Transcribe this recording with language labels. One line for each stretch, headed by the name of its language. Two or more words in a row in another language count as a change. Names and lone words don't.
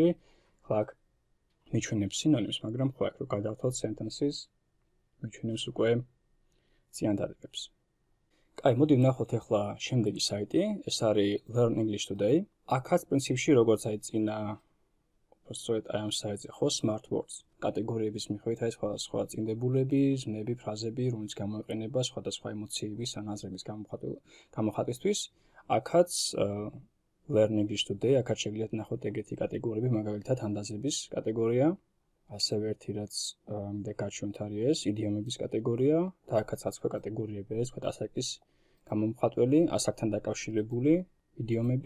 Georgian: ახლა აქ მიჩვენებს სინონიმს, მაგრამ ხო აქ რო გადავთვალოთ sentences, მიჩვენებს უკვე წინადადებებს. კაი, მოდი ვნახოთ ახლა შემდეგი საიტი, ეს არის Learn English Today. აქაც პრინციპში როგორც აი წინა უბრალოდ აი ამ საიტზე ხო
English: smart words
Georgian: კატეგორიების მიხედვით არის სხვადასხვა წინდებულები, ზმნები, ფრაზები, რომელიც გამოიყენება სხვადასხვა ემოციების ან აზრების გამოხატვისთვის. აქაც Learn English Today, აქაც შეგიძლიათ ნახოთ ეგეთი კატეგორიები, მაგალითად ანდაზების კატეგორია, ასევე ერთი რაც მინდა გაჩვენოთ არის ეს იდიომების კატეგორია და აქაც სხვა კატეგორიები არის, თქვა ასაკის გამომხატველი, ასაკთან დაკავშირებული იდიომები.